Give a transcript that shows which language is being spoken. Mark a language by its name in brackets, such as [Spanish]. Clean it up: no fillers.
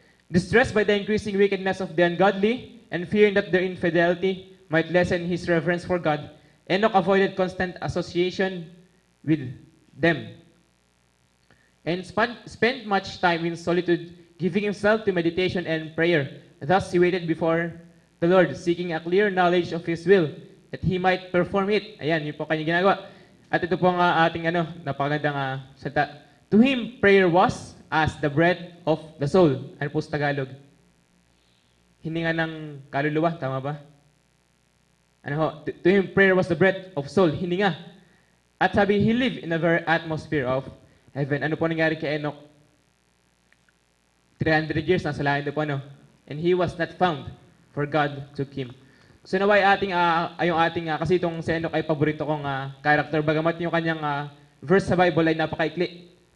[English] Distressed by the increasing wickedness of the ungodly and fearing that their infidelity might lessen his reverence for God, Enoch avoided constant association with them and spent much time in solitude, giving himself to meditation and prayer. Thus he waited before the Lord, seeking a clear knowledge of His will, that He might perform it. [Filipino] Ayan, yun po kanya ginagawa. At ito po ang ating napakagandang salita. [English] To him, prayer was as the breath of the soul. [Filipino] Ano po sa Tagalog? Hininga ng kaluluwa, tama ba? Ano ho? [English] To him, prayer was the breath of soul. [Filipino] Hininga. [English] At sabi, he lived in the very atmosphere of heaven. [Filipino] Ano po nangyari kay Enoch? [English] 300 years [Filipino] nasa langit po, ano? [English] And he was not found, for God took him. [Filipino] So naway kasi itong si Enoch ay paborito kong character, bagamat yung kanyang verse sa Bible ay napakaikli.